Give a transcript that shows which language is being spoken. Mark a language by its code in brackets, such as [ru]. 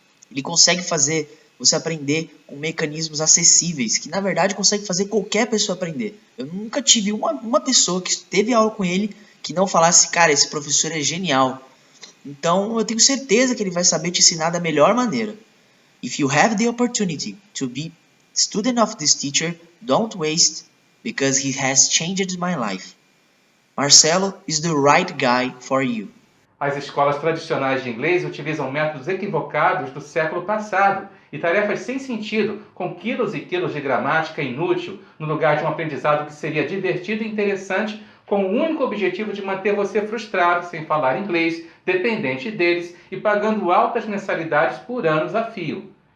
[pt] Ele consegue fazer você aprender com mecanismos acessíveis, que na verdade consegue fazer qualquer pessoa aprender. Eu nunca tive uma pessoa que teve aula com ele que não falasse, cara, esse professor é genial. Então eu tenho certeza que ele vai saber te ensinar da melhor maneira. [en] If you have the opportunity to be student of this teacher, don't waste, because he has changed my life. Marcelo is the right guy for you. [pt] As escolas tradicionais de inglês utilizam métodos equivocados do século passado e tarefas sem sentido, com quilos e quilos de gramática inútil, no lugar de um aprendizado que seria divertido e interessante, com o único objetivo de manter você frustrado, sem falar inglês, dependente deles e pagando altas mensalidades por anos a fio.